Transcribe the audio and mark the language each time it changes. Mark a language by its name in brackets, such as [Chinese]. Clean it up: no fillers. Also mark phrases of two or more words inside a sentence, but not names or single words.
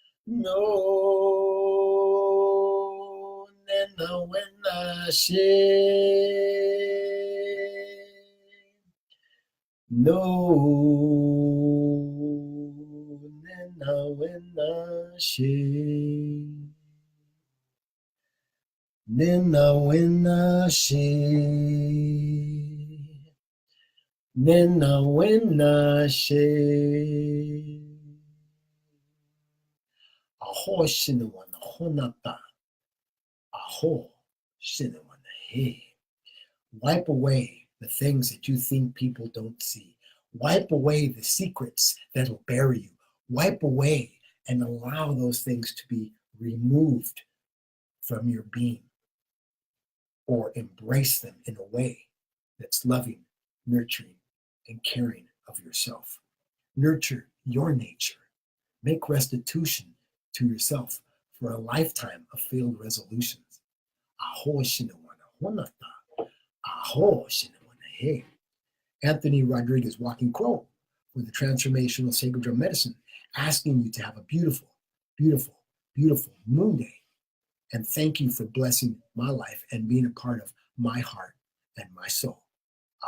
[English] no, no, when I say no, nena wena she, nena wena she, nena wena she. Aho shina wana honata, aho shina wana he. Wipe away the things that you think people don't see. Wipe away the secrets that'll bury you. Wipe away and allow those things to be removed from your being, or embrace them in a way that's loving, nurturing, and caring of yourself. Nurture your nature. Make restitution to yourself for a lifetime of failed resolutions. Aho shinawana honata. Aho shinawana he. Anthony Rodriguez, Walking Crow, for the Transformational Sacred Drum Medicine, asking you to have a beautiful, beautiful, beautiful moon day. And thank you for blessing my life and being a part of my heart and my soul.